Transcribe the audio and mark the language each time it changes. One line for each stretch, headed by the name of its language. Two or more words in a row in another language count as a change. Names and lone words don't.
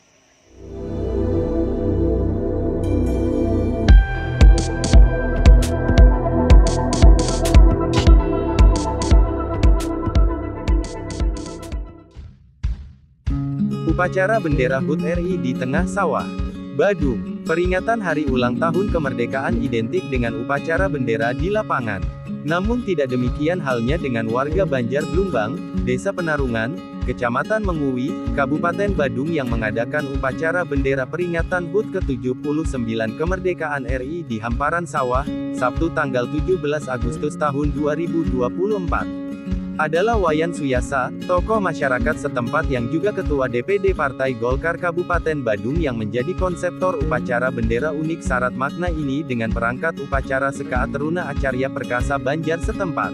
Indonesian: Upacara bendera HUT RI di tengah sawah. Badung, peringatan hari ulang tahun kemerdekaan identik dengan upacara bendera di lapangan. Namun tidak demikian halnya dengan warga Banjar Blumbang, Desa Penarungan, Kecamatan Mengui, Kabupaten Badung yang mengadakan upacara bendera peringatan HUT ke-79 kemerdekaan RI di hamparan sawah, Sabtu tanggal 17 Agustus tahun 2024. Adalah Wayan Suyasa, tokoh masyarakat setempat yang juga Ketua DPD Partai Golkar Kabupaten Badung yang menjadi konseptor upacara bendera unik syarat makna ini dengan perangkat upacara Seka Teruna Acarya Perkasa Banjar setempat.